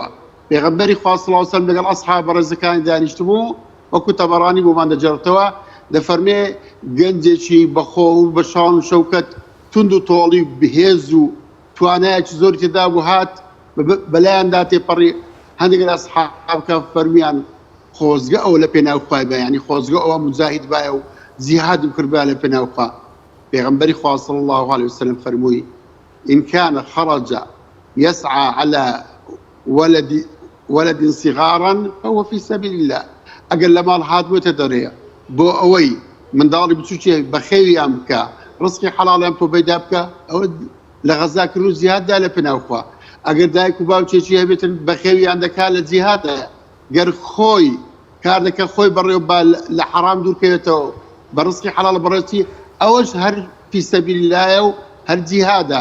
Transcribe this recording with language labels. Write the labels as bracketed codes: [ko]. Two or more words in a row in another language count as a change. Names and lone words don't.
[ckb] پێغەمبەری خوا [ar] صلی الله علیه وسلم [ckb] لەگەڵ ئەسحابە ڕێزەکانی دانیشتبوو وەکو تەبەڕانی بۆمان دەجێڕێتەوە دەفەرمێ گەنجێکی بەخۆ و بە شان و شەوکەت تند و تۆڵی بەهێز و توانایەکی زۆری تێدا بوو هات بەلایەندا تێپەڕی هەندێک لە ئەسحابەکە فەرمیان خۆزگە ئەو لە پێناوخوای بە یعنی خۆزگە ئەوە مجاهید بایە و جیهادم کردبا لە پێناوخوا. پێغەمبەری خوا [ar] صلی الله عليه وسلم فەرمووی إن كان خرج يسعى على ولد صغارا فهو في سبيل الله. [ckb] ئەگەر لە ماڵ هاتبووەتە دەرەیە بۆ ئەوەی منداڵی بچووکێ بەخێویان بکە ڕزقی حەڵاڵیان بۆ پەیدا بکە ئەوە لە غەزاکردن و جیهاددا لە پێناوخوا. ئەگەر دایک و باوکێکی هەبێتن بەخێویان دەکات لە جیهادە، گەر خۆی کار دەکە خۆی بەڕێوە لە حەرام دوورکەوێتەوە بە ڕزقی حەڵاڵ بەڕێتی ئەوەش هەر [ar] فی سەبیل اللهە [ckb] و هەر جیهادە.